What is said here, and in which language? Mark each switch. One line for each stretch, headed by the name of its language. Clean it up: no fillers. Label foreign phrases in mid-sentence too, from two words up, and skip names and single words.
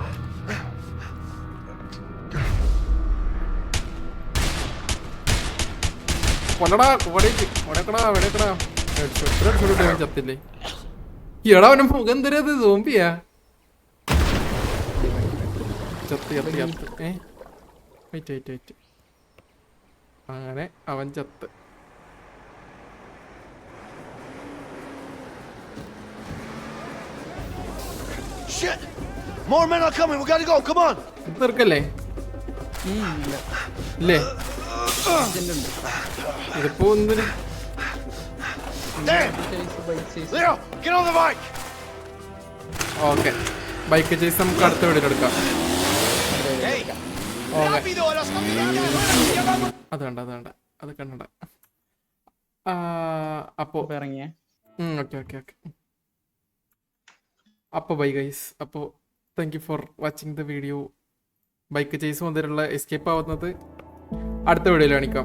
Malayalam: കൊല്ലടാ വെടിയക്കടാ. ചത്തില്ലേ? എടാ അവന്റെ മുഖം എന്തരത്? സോംബിയാ? ചത്ത്. വെയിറ്റ്. അങ്ങനെ അവൻ ചത്ത്.
English: Shit! More men are coming. We gotta go. Come on.
Malayalam: തീർക്കല്ലേ? ഇല്ലേ? ഇതിപ്പോ എന്തൊരു
English: Damn! Leo, get on the bike.
Malayalam: ഓക്കെ.
English: bike chase
Malayalam: നമുക്ക് അടുത്ത വീഡിയോ എടുക്കാം.
Spanish: ¡Rápido! ¡Los camiones!
Malayalam: അത് കണ്ട. അപ്പോ ഇറങ്ങിയ ഓക്കെ. അപ്പോൾ
English: bye guys.
Malayalam: അപ്പോൾ
English: thank you for watching the video. bike chase
Malayalam: മുതലുള്ള എസ്കേപ്പ് ആവുന്നത് അടുത്ത വീഡിയോയിൽ കാണിക്കാം.